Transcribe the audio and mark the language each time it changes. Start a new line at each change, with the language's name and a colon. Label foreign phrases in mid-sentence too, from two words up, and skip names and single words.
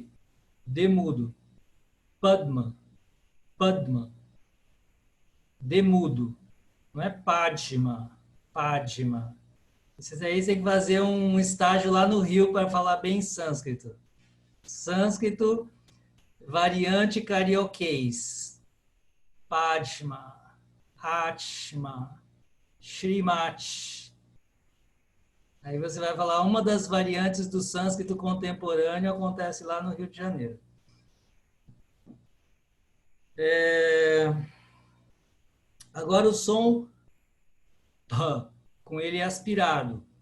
Portuguese: D mudo. Padma. Padma. D mudo. Não é Padma. Padma. Vocês aí tem que fazer um estágio lá no Rio para falar bem sânscrito. Sânscrito, variante carioquês. Padma. Atma. Shrimati. Aí você vai falar uma das variantes do sânscrito contemporâneo acontece lá no Rio de Janeiro. Agora o som p, com ele aspirado.